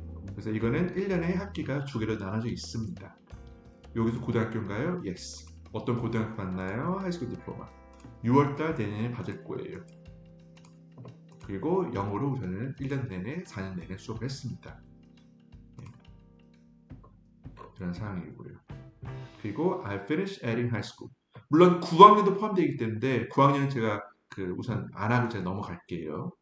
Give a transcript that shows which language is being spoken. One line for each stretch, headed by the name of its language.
Korean: 그래서 이거는 1년에 학기가 두 개로 나눠져 있습니다. 여기서 고등학교인가요? Yes. 어떤 고등학교 맞나요? 하이스쿨 디플로마. 6월달 내년에 받을 거예요. 그리고 영어로 저는 1년 내내 4년 내내 수업을 했습니다. 네. 그런 상황이고요. 그리고
English: I finished adding high school.
Korean: 물론 9학년도 포함되어 있기 때문에 9학년은 제가 우선 안 하고 제가 넘어갈게요.